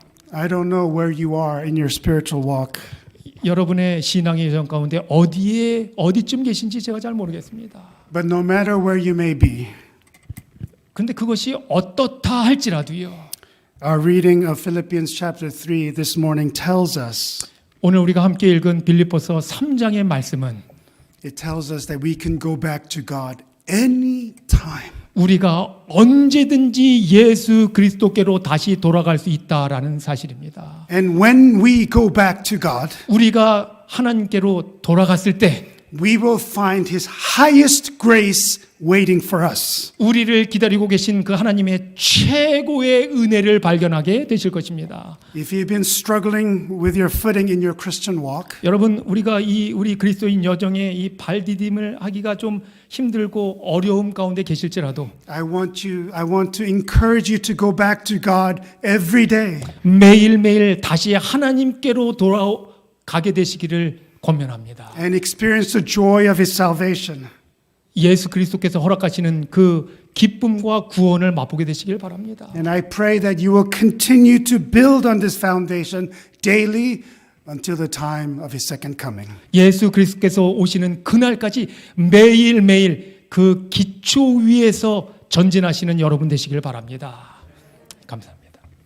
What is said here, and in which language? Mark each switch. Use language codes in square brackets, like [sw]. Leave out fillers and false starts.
[en] I don't know where you are in your spiritual walk. [ko] 여러분의 신앙의 여정 가운데 어디쯤 계신지 제가 잘 모르겠습니다. [en] But no matter where you may be, [ko] 근데 그것이 어떻다 할지라도요. [en] our reading of Philippians chapter 3 this morning tells us, [ko] 오늘 우리가 함께 읽은 빌립보서 3장의 말씀은 [en] it tells us that we can go back to God any time. [ko] 우리가 언제든지 예수 그리스도께로 다시 돌아갈 수 있다라는 사실입니다. [en] And when we go back to God, [ko] 우리가 하나님께로 돌아갔을 때 [en] we will find His highest grace waiting for us. [ko] 우리를 기다리고 계신 그 하나님의 최고의 은혜를 발견하게 되실 것입니다. [en] If you've been struggling with your footing in your Christian walk, [ko] 여러분 우리가 우리 그리스도인 여정에 이 발디딤을 하기가 좀 힘들고 어려움 가운데 계실지라도 [en] I want to encourage you to go back to God every day. [ko] 매일매일 다시 하나님께로 돌아가게 되시기를 권면합니다. [en] And experience the joy of His salvation. [ko] 예수 그리스도께서 허락하시는 그 기쁨과 구원을 맛보게 되시길 바랍니다. [en] And I pray that you will continue to build on this foundation daily until the time of His second coming. [ko] 예수 그리스도께서 오시는 그날까지 매일매일 그 기초 위에서 전진하시는 여러분 되시길 바랍니다. 감사합니다.